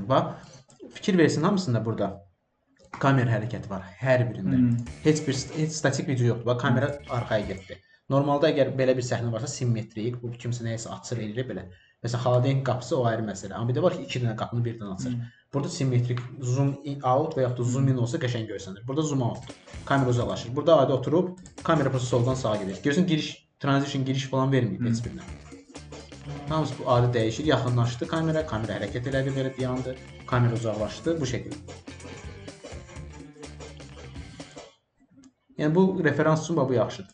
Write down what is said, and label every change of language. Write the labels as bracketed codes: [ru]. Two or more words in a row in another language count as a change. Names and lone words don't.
[az] Bax, fikir versin hamısında burada kamera hərəkəti var hər birində. Heç statik video yoxdur. Bax, kamera arxaya getdi. Normalda əgər belə bir səhnə varsa simmetrik, bu kimsə nəyisə açır eləyir belə. Məsələn, Haladeyn qapısı o ayrı məsələ. Amma bir də var ki, 2 dənə qapını birdən açır. Burada simmetrik [en] zoom out [az] və yaxud da [en] zoom in [az] olsa qəşəng görsənir. Burada [en] zoom out. [az] Kamera uzaqlaşır. Burada adi oturub kamera prosta soldan sağa gedir. Görürsən transition giriş falan verməyib heç birinə. Hamısı bu adi dəyişir, yaxınlaşdı kamera hərəkət elədi, belə dayandı, kamera uzaqlaşdı bu şəkildə. Yəni bu referans üçün bu yaxşıdır.